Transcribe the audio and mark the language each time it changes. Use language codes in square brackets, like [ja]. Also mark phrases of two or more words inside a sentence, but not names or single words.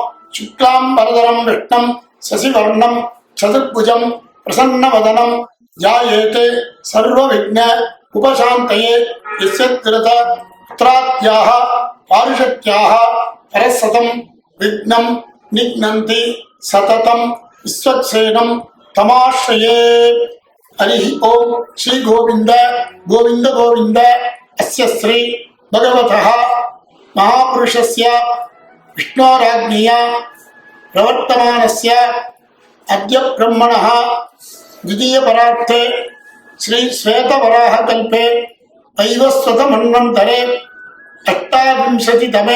[sa] शुक्लाम्बरधरं विष्णुं शशिवर्णं चतुर्भुजम् प्रसन्नवदनं ध्यायेत् सर्व विघ्न उपशान्तये यस्यत्कृत पुत्राद्याः पारिषद्याः परःशतम् विघ्नं निघ्नन्ति सततं विष्वक्सेनं तमाश्रये. हरि ॐ श्री गोविन्द गोविन्द गोविन्द. अस्य श्री भगवतः महापुरुषस्य विष्णोराज्ञया प्रवर्तमानस्य अद्य ब्रह्मणः द्वितीयपरार्थे श्री श्वेतवराहकल्पे वैवस्वतमन्वन्तरे अष्टाविंशतितमे